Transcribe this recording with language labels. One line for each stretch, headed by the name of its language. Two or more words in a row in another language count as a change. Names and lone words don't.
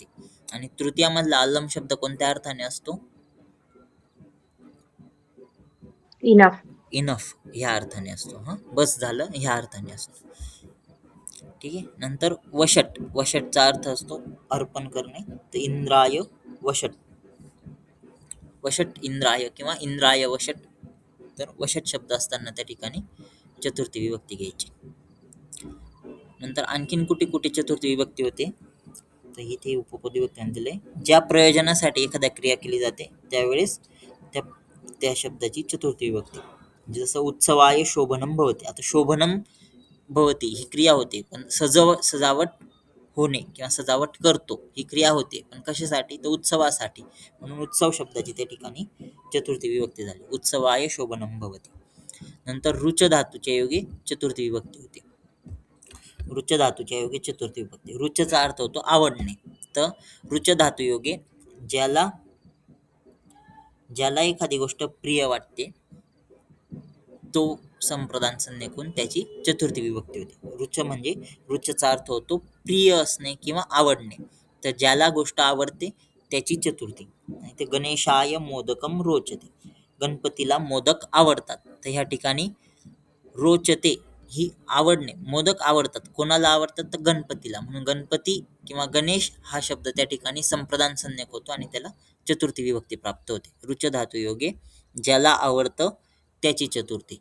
Marathi: आणि तृतीयामधला अलम शब्द कोणत्या अर्थाने असतो? इनफ. इनफ ह्या अर्थाने असतो. बस झालं ह्या अर्थाने असतो. ठीक आहे. नंतर वशट. वशटचा अर्थ असतो अर्पण करणे.
Sanskrit: तर इंद्राय वशट. वशट इंद्राय किंवा इंद्राय वशट.
Marathi: तर वशट शब्द असताना त्या ठिकाणी चतुर्थी विभक्ती घ्यायची. नंतर आणखीन कुठे कुठे चतुर्थी विभक्ती होते, तर इथे उपपदी विभक्ती दिले. ज्या प्रयोजनासाठी एखाद्या क्रिया केली जाते त्यावेळेस त्या शब्दाची चतुर्थी विभक्ती. जसं
Sanskrit: उत्सवाय शोभनम भवती.
Marathi: आता
Sanskrit: शोभनम भवती
Marathi: ही क्रिया होते, पण सजावट होणे किंवा सजावट करतो ही क्रिया होते, पण कशासाठी? तर उत्सवासाठी. म्हणून उत्सव शब्दाची त्या ठिकाणी चतुर्थी विभक्ती झाली.
Sanskrit: उत्सवाय शोभनम भवती.
Marathi: नंतर रुच धातूच्या योगी चतुर्थी विभक्ती होती. रुच धातूच्या योगी चतुर्थी विभक्ती. रुचचा अर्थ होतो आवडणे. तर रुच धातू योगे ज्याला एखादी गोष्ट प्रिय वाटते तो संप्रदान संज्ञेकून त्याची चतुर्थी विभक्ती होते. रुच म्हणजे रुचचा अर्थ होतो प्रिय असणे किंवा आवडणे. तर ज्याला गोष्ट आवडते त्याची चतुर्थी.
Sanskrit: ते गणेशाय मोदकम रोचते.
Marathi: गणपतीला मोदक आवडतात. तर ह्या ठिकाणी रोचते ही आवडणे. मोदक आवडतात. कोणाला आवडतात? तर गणपतीला. म्हणून गणपती किंवा गणेश हा शब्द त्या ठिकाणी संप्रदान संज्ञक होतो आणि त्याला चतुर्थी विभक्ती प्राप्त होते. रुच धातू योगे ज्याला आवडतं त्याची चतुर्थी.